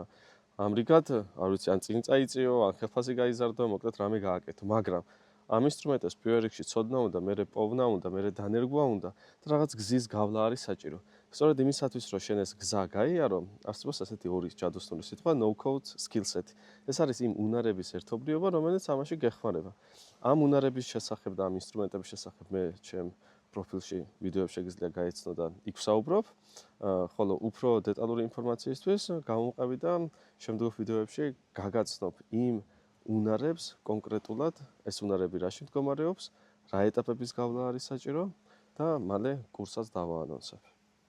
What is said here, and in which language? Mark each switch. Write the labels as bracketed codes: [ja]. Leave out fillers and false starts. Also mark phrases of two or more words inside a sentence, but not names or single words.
[ka] ამრიგად, არ ვიცი, ან წინ წაიწიო, ან ხელფასი გაიზარდო, მოკლედ რამე გააკეთო, მაგრამ ამ ინსტრუმენტებს პირველ რიგში ცოდნა უნდა, მერე პოვნა უნდა, მერე დანერგვა უნდა და რაღაც გზის გავლა არის საჭირო. სწორედ იმისათვის, რომ შენ ეს გზა გაიარო, არსებობს ასეთი ორი ჯადოსნური სიტყვა [en] no code skill set. [ka] ეს არის იმ უნარების ერთობლიობა, რომელიც ამაში გეხმარება. ამ უნარების შესახებ და ამ ინსტრუმენტების შესახებ მე ჩემ პროფილში ვიდეოებს შეგიძლია გაეცნო და იქ ვსაუბრობ. ხოლო უფრო დეტალური ინფორმაციისთვის გამომყევი და შემდგომ ვიდეოებში გაგაცნობ იმ უნარებს კონკრეტულად, ეს უნარები რაში მდგომარეობს, რა ეტაპების გავლა არის საჭირო და მალე კურსაც დავაანონსებ.